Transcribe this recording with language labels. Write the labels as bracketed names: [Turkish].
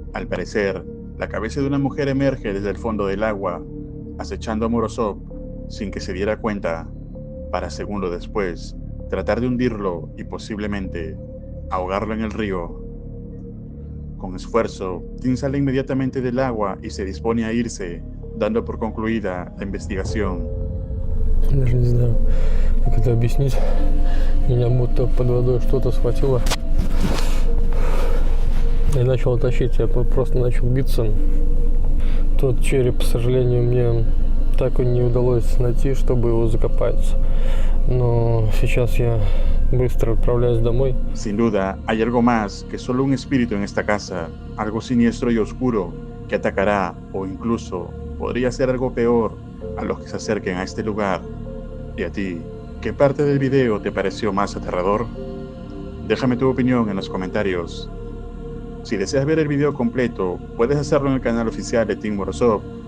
[Spanish] Al parecer, la cabeza de una mujer emerge desde el fondo del agua, acechando a Morozov sin que se diera cuenta, para segundos después tratar de hundirlo y posiblemente ahogarlo en el río. Con esfuerzo, Tim sale inmediatamente del agua y se dispone a irse, dando por concluida la investigación. [Russian] Даже не знаю, как это объяснить. Меня будто под водой что-то схватило и начало тащить. Я просто начал биться. Тот череп, к сожалению, мне так и не удалось найти, чтобы его закопать. Но сейчас я Быстро отправляюсь домой. [Spanish] Sin duda, hay algo más que solo un espíritu en esta casa, algo siniestro y oscuro que atacará o incluso podría ser algo peor a los que se acerquen a este lugar. ¿Y a ti, qué parte del video te pareció más aterrador? Déjame tu opinión en los comentarios. Si deseas ver el video completo, puedes hacerlo en el canal oficial de Team Morozov.